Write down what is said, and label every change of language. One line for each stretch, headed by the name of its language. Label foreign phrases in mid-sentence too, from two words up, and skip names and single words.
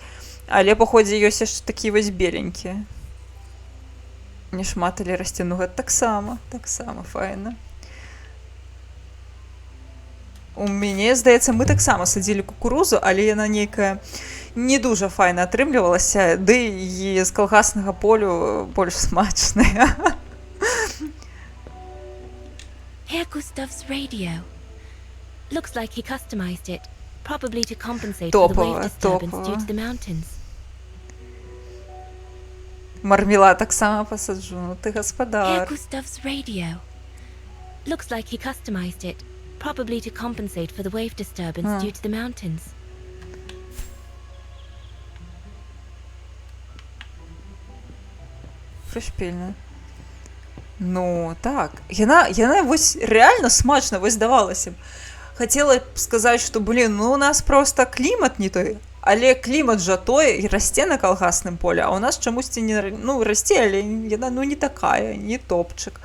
Belarusian: Але па ходзе ёсць яшчэ такі вось беленькія. Не шмат, але расце, ну гэта таксама файна. У мяне, здаецца, мы таксама садзілі кукурузу, але яна нейкая не дуже файна атрымлівалася, ды і з калгаснага полю больш смачная.
English: Here Gustav's radio. Looks like he customized it, probably to compensate for the wave disturbance due to the mountains.
Belarusian: Мармела таксама пасаджу, ну ты
English: Here
Belarusian: гаспадар.
English: Gustav's radio. Looks like he customized it, probably to compensate for the wave disturbance due to the mountains.
Belarusian: Пришпільна. Ну, так. Яна вось реально смачна, вось здавалася б. Хацела б сказаць, што, блін, ну у нас просто клімат не той, але клімат жа той і расце на калгасным полі, а у нас чамусьці не, ну, расце, але яна, ну, не такая, не топчык.